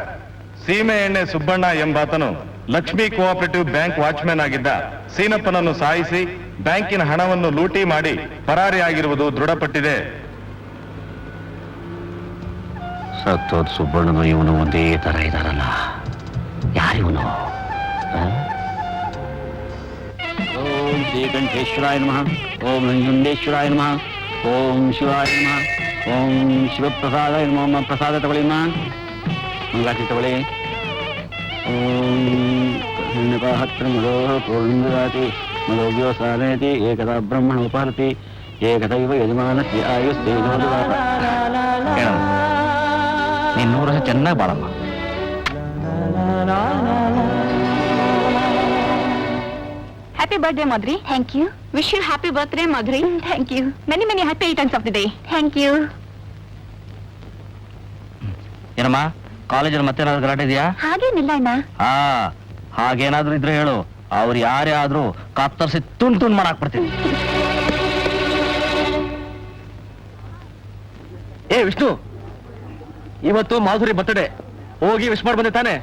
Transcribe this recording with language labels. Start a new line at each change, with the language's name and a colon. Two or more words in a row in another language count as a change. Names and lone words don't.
Kannada: ಸೀಮೆ ಎಣ್ಣೆ ಸುಬ್ಬಣ್ಣ ಎಂಬಾತನು ಲಕ್ಷ್ಮಿ
English: cooperative bank watchman
Kannada: ಆಗಿದ್ದ ಸೀನಪ್ಪನನ್ನು ಸಾಯಿಸಿ ಬ್ಯಾಂಕಿನ ಹಣವನ್ನು ಲೂಟಿ ಮಾಡಿ ಪರಾರಿಯಾಗಿರುವುದು ದೃಢಪಟ್ಟಿದೆ. ಸತ್ತೋದ್ ಸುಬ್ಬಣ್ಣನು ಇವನು ಒಂದೇ ತರ ಇದಾರಲ್ಲ, ಯಾರಿವನು?
Sanskrit: ಓಂ ಶ್ರೀಕಂಠೇಶ್ವರಾಯ ನಮಃ, ಓಂ ನಂಜುಂಡೇಶ್ವರಾಯ ನಮಃ, ಓಂ ಶಿವಾಯ ನಮಃ, ಓಂ ಶಿವಪ್ರಸಾದಾಯ ನಮಃ.
Kannada: ಪ್ರಸಾದ ತಗೊಳ್ಳಿ ಅಮ್ಮ, ಮಂಗಾತಿ ತಗೊಳ್ಳಿ.
Sanskrit: ಓಂ ಹತ್ರ ಮಧೋ ಪೂರ್ಣಾತಿ ಮಧೋವ್ಯೋಸಾನೇತಿ ಏಕದಾ ಬ್ರಹ್ಮಣ ಉಪಾರತಿ ಏಕದೈವ ಯಜಮಾನಸ್ಯ ಆಯುಸ್ತೇಜೋ.
Kannada: ನೀನ್ 100 ವರ್ಷ ಚೆನ್ನಾಗಿ ಬಾಳಮ್ಮ.
English: Happy birthday, Madhuri. Thank you. Wish you happy birthday, Madhuri. Thank you. Many happy returns of the day. Thank you.
Kannada: ಏನಮ್ಮ, ಕಾಲೇಜಲ್ಲಿ ಮತ್ತೇನಾದ್ರು ಗಲಾಟೆ ಇದೆಯಾ? ಹಾಗೇನಿಲ್ಲ ಅಣ್ಣ. ಹಾಗೇನಾದ್ರೂ ಇದ್ರೆ ಹೇಳು, ಅವ್ರು ಯಾರೇ ಆದ್ರೂ ಕತ್ತರಿಸಿ ತುಂಡ್ ಮಾಡಾಕ್ಬಿಡ್ತೀನಿ. ಏ ವಿಷ್ಣು, ಇವತ್ತು ಮಾಧುರಿ ಬರ್ತಡೆ, ಹೋಗಿ ವಿಶ್ ಮಾಡಿ ಬಂದೆ ತಾನೆ?